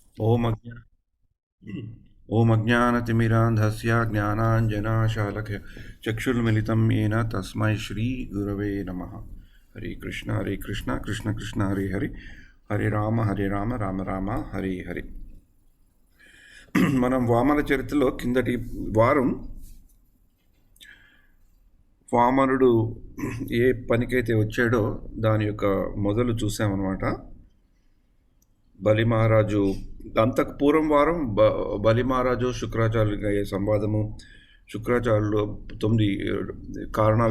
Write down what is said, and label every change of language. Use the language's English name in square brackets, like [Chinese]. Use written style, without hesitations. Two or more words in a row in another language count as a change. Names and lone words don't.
[Sanskrit] ఓం అజ్ఞా ఓం అజ్ఞానతిమిరాంధస్య జ్ఞానాంజనాశాలకయ చక్షుర్మిలితం येन తస్మై శ్రీ గురవే నమః. హరే కృష్ణ హరే కృష్ణ కృష్ణ కృష్ణ హరే హరే, హరే రామ రామ రామ హరే హరే. [Telugu] మనం వామన చరిత్రలో కిందటి వారం వామనుడు ఏ పనికైతే వచ్చాడో దాని యొక్క మొదలు చూసామన్నమాట. బలి మహారాజు అంతకు పూర్వం వారం బలి మహారాజు శుక్రాచార్యులకి అయ్యే సంవాదము, శుక్రాచార్యులు 9 కారణాలు